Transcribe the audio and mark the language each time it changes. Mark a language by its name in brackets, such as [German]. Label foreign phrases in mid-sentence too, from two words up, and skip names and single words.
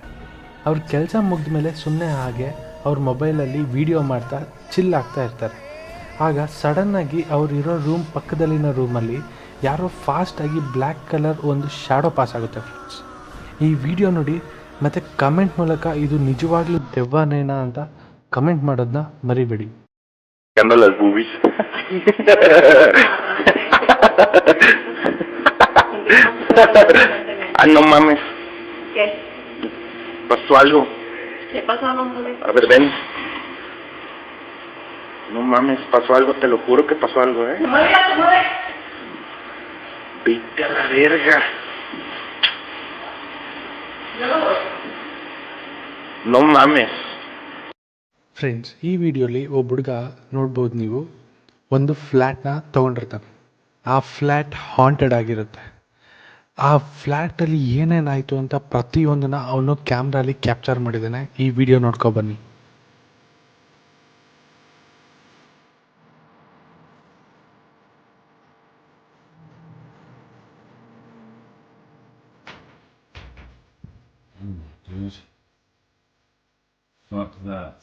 [Kannada] ಅವ್ರ ಕೆಲಸ ಮುಗಿದ ಮೇಲೆ ಸುಮ್ಮನೆ ಹಾಗೆ ಅವ್ರ ಮೊಬೈಲಲ್ಲಿ ವಿಡಿಯೋ ಮಾಡ್ತಾ ಚಿಲ್ ಆಗ್ತಾ ಇರ್ತಾರೆ. ಆಗ ಸಡನ್ನಾಗಿ ಅವರಿರೋ ರೂಮ್ ಪಕ್ಕದಲ್ಲಿನ ರೂಮಲ್ಲಿ ಯಾರೋ ಫಾಸ್ಟಾಗಿ [English] black colour [Kannada] ಒಂದು [English] shadow pass [Kannada] ಆಗುತ್ತೆ. ಫ್ರೆಂಡ್ಸ್, ಈ ವಿಡಿಯೋ ನೋಡಿ ಮತ್ತು ಕಮೆಂಟ್ ಮೂಲಕ ಇದು ನಿಜವಾಗ್ಲೂ ದೆವ್ವನೇನಾ ಅಂತ ಕಮೆಂಟ್ ಮಾಡೋದನ್ನ ಮರಿಬೇಡಿ. [Spanish] No mames. ¿Qué? ¿Pasó algo? ¿Qué pasó, mamá? A ver, ven. No mames, pasó algo, te lo juro que pasó algo, ¿eh? ¡Mueve! Vete a la verga. No mames. [Kannada] ಫ್ರೆಂಡ್ಸ್, ಈ ವಿಡಿಯೋಲಿ ಒಬ್ಬ ಹುಡುಗ ನೋಡ್ಬೋದು, ನೀವು ಒಂದು ಫ್ಲ್ಯಾಟ್ನ ತೊಗೊಂಡಿರ್ತಾನೆ. ಆ ಫ್ಲ್ಯಾಟ್ ಹಾಂಟೆಡ್ ಆಗಿರುತ್ತೆ. ಆ ಫ್ಲ್ಯಾಟಲ್ಲಿ ಏನೇನಾಯಿತು ಅಂತ ಪ್ರತಿಯೊಂದನ್ನ ಅವನು [English] camera-li capture [Kannada] ಮಾಡಿದ್ದಾನೆ. ಈ ವಿಡಿಯೋ ನೋಡ್ಕೊಬನ್ನಿ. [English] Dude. Fuck that.